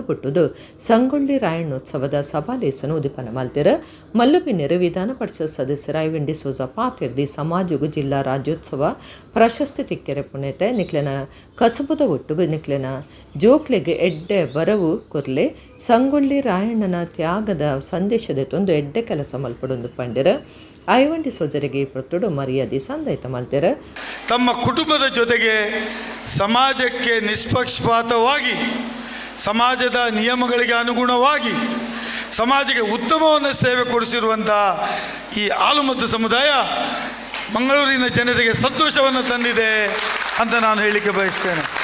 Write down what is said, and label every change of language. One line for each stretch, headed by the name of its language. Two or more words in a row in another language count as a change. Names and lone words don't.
Tulu: ಪುಟ್ಟುದು ಸಂಗೊಳ್ಳಿ ರಾಯಣ್ಣೋತ್ಸವದ ಸಭಾಲೇಸನ ಉದಿಪನ ಮಲ್ತಿರ ಮಲ್ಲು ಬಿನ್ನೇರು ವಿಧಾನ ಪರಿಷತ್ ಸದಸ್ಯರ ಐವೆಂಡಿ ಸೋಜ ಪಾತಿರ್ದಿ ಸಮಾಜಗು ಜಿಲ್ಲಾ ರಾಜ್ಯೋತ್ಸವ ಪ್ರಶಸ್ತಿ ತಿಕ್ಕೆರೆ ಪುಣ್ಯತೆ ನಿಕ್ಲೆನ ಕಸಬುದ ಒಟ್ಟುಗು ನಿಕ್ಲೆನ ಜೋಕ್ಲೆಗೆ ಎಡ್ಡೆ ಬರವು ಕೊರ್ಲೆ ಸಂಗೊಳ್ಳಿ ರಾಯಣ್ಣನ ತ್ಯಾಗದ ಸಂದೇಶದ ತೊಂದು ಎಡ್ಡೆ ಕೆಲಸ ಮಲ್ಪಡೊಂದು ಪಂಡಿರ ಐವಂಡಿ ಸೋಜರಿಗೆ ಪ್ರೊತ್ತುಡು ಮರ್ಯಾದೆ ಸಂದೈತ ಮಲ್ತೆರ
Kannada: ತಮ್ಮ ಕುಟುಂಬದ ಜೊತೆಗೆ ಸಮಾಜಕ್ಕೆ ನಿಷ್ಪಕ್ಷಪಾತವಾಗಿ ಸಮಾಜದ ನಿಯಮಗಳಿಗೆ ಅನುಗುಣವಾಗಿ ಸಮಾಜಕ್ಕೆ ಉತ್ತಮವನ್ನು ಸೇವೆ ಕೊಡಿಸಿರುವಂಥ ಈ ಆಲುಮತ ಸಮುದಾಯ ಮಂಗಳೂರಿನ ಜನತೆಗೆ ಸಂತೋಷವನ್ನು ತಂದಿದೆ ಅಂತ ನಾನು ಹೇಳಲಿಕ್ಕೆ ಬಯಸ್ತೇನೆ.